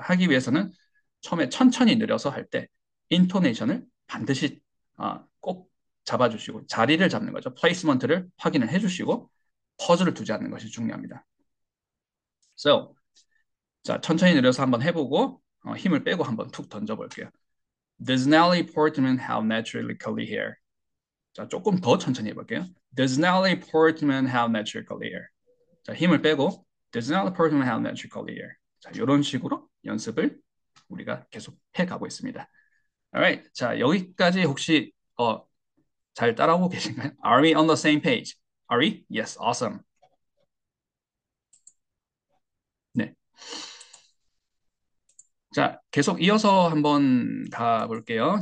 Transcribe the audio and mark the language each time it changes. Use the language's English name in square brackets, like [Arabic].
[Korean] 하기 위해서는 처음에 천천히 느려서 할 때 인토네이션을 반드시 꼭 잡아주시고 자리를 잡는 거죠. 플레이스먼트를 확인을 해주시고 퍼즐을 두지 않는 것이 중요합니다. [English] So, [Korean] 자 천천히 느려서 한번 해보고 힘을 빼고 한번 툭 던져볼게요. [English] Does Natalie Portman have naturally curly hair? [Korean] 자, 조금 더 천천히 해볼게요. [English] Does Natalie Portman have natural curly hair? [Korean] 자, 힘을 빼고 [English] Does Natalie Portman have natural curly hair? [Korean] 자, 이런 식으로 연습을 우리가 계속 해가고 있습니다. [English] Alright, [Korean] 자 여기까지 혹시 잘 따라오고 계신가요? [English] Are we on the same page? Are we? Yes, awesome. [Korean] 네, 자 계속 이어서 한번 가볼게요.